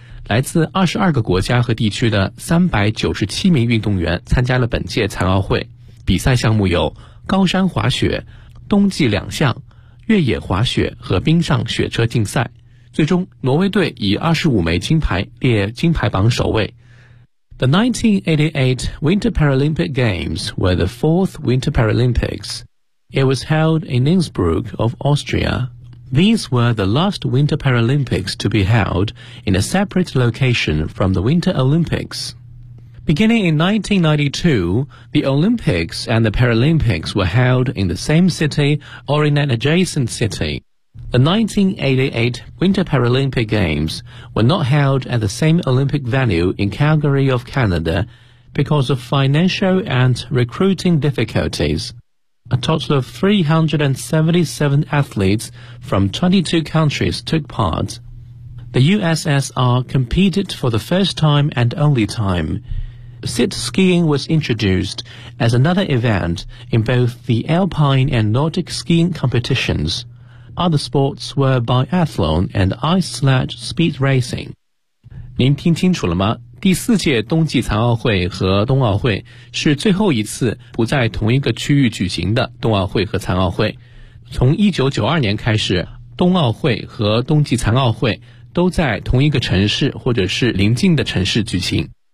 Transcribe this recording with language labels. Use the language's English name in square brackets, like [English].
[Chinese] 来自22个国家和地区的397名运动员参加了本届残奥会，比赛项目有高山滑雪、冬季两项、越野滑雪和冰上雪车竞赛。最终挪威队以25枚金牌列金牌榜首位。 [English] The 1988 Winter Paralympic Games were the fourth Winter Paralympics. It was held in Innsbruck of Austria. These were the last Winter Paralympics to be held in a separate location from the Winter Olympics. Beginning in 1992, the Olympics and the Paralympics were held in the same city or in an adjacent city. The 1988 Winter Paralympic Games were not held at the same Olympic venue in Calgary of Canada because of financial and recruiting difficulties. A total of 377 athletes from 22 countries took part. The USSR competed for the first time and only time. Sit skiing was introduced as another event in both the alpine and Nordic skiing competitions. Other sports were biathlon and ice sledge speed racing. [Chinese] 您听清楚了吗？第四届冬季残奥会和冬奥会是最后一次不在同一个区域举行的冬奥会和残奥会。从1992年开始，冬奥会和冬季残奥会都在同一个城市或者是邻近的城市举行。